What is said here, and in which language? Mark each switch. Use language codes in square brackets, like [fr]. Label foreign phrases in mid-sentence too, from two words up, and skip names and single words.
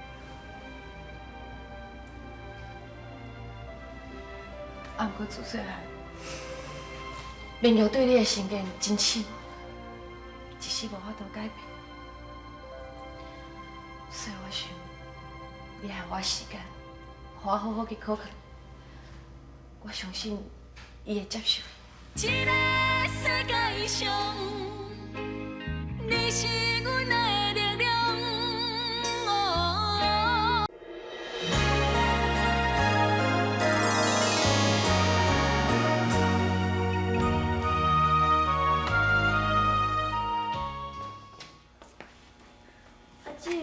[nan] 啊，不过自细汉，明强对你的成见真深，一时无法度改变。所以我想，你给我时间，让我好好去考虑。我相信，伊会接受。这个世界上，你是阮的力量。哦阿姊，